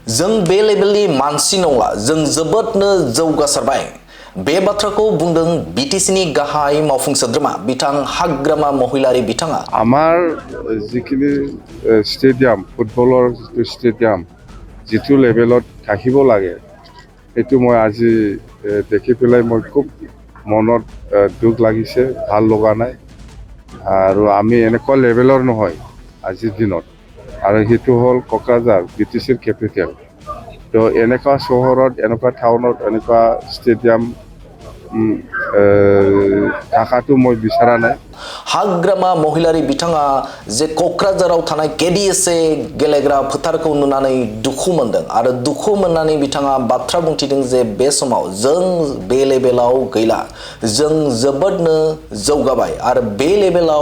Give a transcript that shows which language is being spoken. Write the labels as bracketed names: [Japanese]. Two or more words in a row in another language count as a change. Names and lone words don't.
[Bodo] जों बे लेभेलनि मानसि नंला जों जोबोदनो जौगासारबाय बे बाथ्राखौ बुंदों बिटिसिनि गाहाय मावफुं सोद्रोमा बिथां हाग्रामा महिलारी बिथाङा [Assamese] আমাৰ যিখিনি ষ্টেডিয়াম ফুটবলৰ যিটো ষ্টেডিয়াম যিটো লেভেলত থাকিব লাগে সেইটো মই আজি দেখি পেলাই মই খুব মনত দুখ লাগিছে ভাল লগা নাই আৰু আমি এনেকুৱা লেভেলৰ নহয় আজিৰ দিনত আৰু সেইটো হ'ল কোকৰাঝাৰ বিটিচিৰ কেপিটেল তো এনেকুৱা চহৰত এনেকুৱা টাউনত এনেকুৱা ষ্টেডিয়াম থাকাটো মই বিচৰা নাই [Bodo] हाग्रामा महिलारी बिथाङा जे क'क्राझाराव थानाय केडिएसए गेलेग्रा फोथारखौ नुनानै दुखु मोनदों आरो दुखु मोननानै बिथाङा बाथ्रा बुंथिदों जे बे समाव जों बे लेभेलाव गैला जों जोबोदनो जौगाबाय आरो बे लेभेलाव